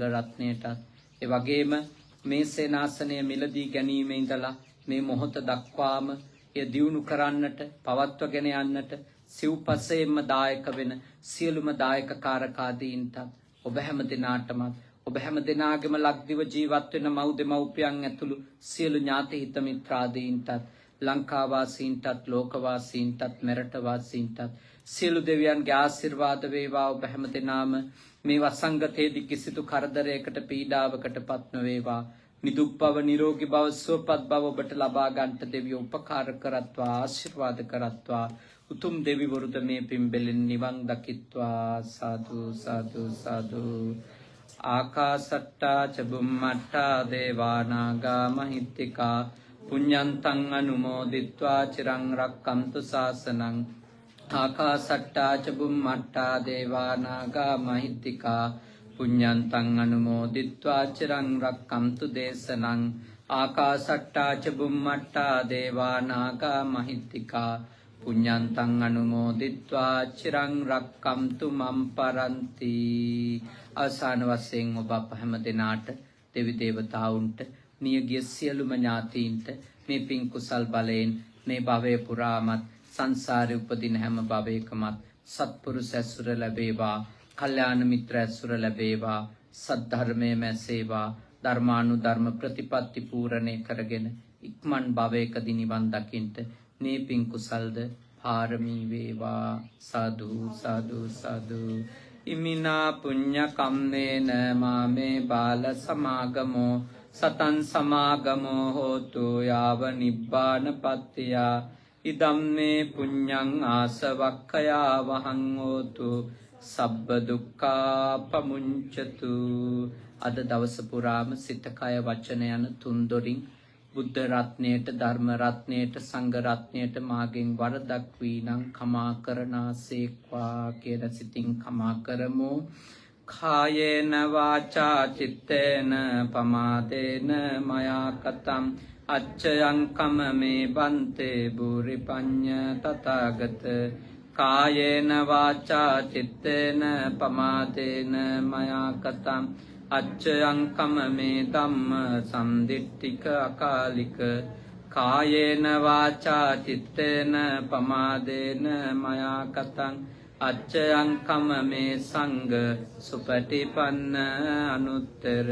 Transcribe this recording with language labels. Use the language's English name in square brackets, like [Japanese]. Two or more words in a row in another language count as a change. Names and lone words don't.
[Sinhala] රත්නයටත්, ඒ වගේම මේ සේනාසනය මිලදී ගැනීම ඉඳලා මේ මොහොත දක්වාම එය දියුණු කරන්නට, පවත්වගෙන යන්නට සිව්පසයෙන්ම දායක වෙන සියලුම දායක කාරකාදීන්ටත්, ඔබ හැම දෙනාටමත්, ඔබ හැම දෙනාගේම ලක්දිව ජීවත් වෙන මව් දෙමව්පියන් ඇතුළු සියලු ඥාති හිත මිත්‍රාදීන්ටත්, ලංකාවාසීන්ටත්, ලෝකවාසීන්ටත්, මෙරටවාසීන්ටත් සියලු දෙවියන්ගේ ආශිර්වාද වේවා. ඔබ හැම දෙනාම මේ වසංගතයේදී කිසිදු කරදරයකට, පීඩාවකට පත් නොවේවා. නිදුක් බව, නිරෝගී බව, සුවපත් බව ඔබට ලබා ගන්නට දෙවියෝ උපකාර කරත්වා, ආශිර්වාද කරත්වා. උතුම් දෙවිවරුද මේ පින්බෙලෙන් නිවන් දකිත්වා. සාදු සාදු සාදු. [Pali] ආකාසට්ටා ච බුම්මට්ටා දේවා නාග මහිත්‍තිකා පුඤ්ඤන්තං අනුමෝදිත්වා චිරං රක්ඛන්තු ශාසනං. ආකාසට්ටා ච බුම්මට්ටා දේවා නාග මහිත්‍තිකා පුඤ්ඤන්තං අනුමෝදිත්වා චිරං රක්ඛන්තු දේශනං. ආකාසට්ටා ච බුම්මට්ටා දේවා නාග මහිත්‍තිකා පුඤ්ඤන්තං අනුමෝදිත්වා චිරං රක්ඛන්තු මම් පරන්ති. [Sinhala] අවසාන වශයෙන් ඔබ අප හැම දෙනාට, දෙවි දේවතාවුන්ට, මියගිය සියලුම ඥාතීන්ට මේ පින් කුසල් බලයෙන් මේ භවය පුරාමත්, සංසාරේ උපදින හැම භවයකමත් සත්පුරුෂ ඇසුර ලැබේවා, කල්යාණ මිත්‍ර ඇසුර ලැබේවා, සද්ධර්මයේ මැසේවා, ධර්මානුධර්ම ප්‍රතිපත්ති පූර්ණේ කරගෙන ඉක්මන් භවයකදී නිවන් දකින්ට මේ පින් කුසල්ද පාරමී වේවා. [Pali] සාදු සාදු සාදු. ඉමිනා පුඤ්ඤ කම්මේන මාමේ බාල සමාගමෝ සතං සමාගමෝ හෝතු යාව නිබ්බානපත්තිය. ඉදම්මේ පුඤ්ඤං ආසවක්ඛයා වහං හෝතු සබ්බ දුක්ඛා පමුංචතු. [Sinhala] අද දවස පුරාම සිත, කය, වචන යන තුන් දොරින් බුද්ධ රත්නයට ධර්ම රත්නයට සංඝ රත්නයට මාගෙන් වරදක් වී නම් කමා කරනාසේක්වා කියලා සිතින් කමා කරමු. [Pali] කායේන වාචා චිත්තේන පමාදේන මයා කතං අච්චයං කමමේ බන්තේ බුරි පඤ්ඤ තථාගත. කායේන වාචා චිත්තේන පමාදේන මයා කතං අච්චයං කමමේ ධම්ම සම්දිට්ඨික අකාලික. කායේන වාචා චිත්තේන පමාදේන මයා කතං අච්චයං කමමේ සංඝ සුපටිපන්න අනුත්තර.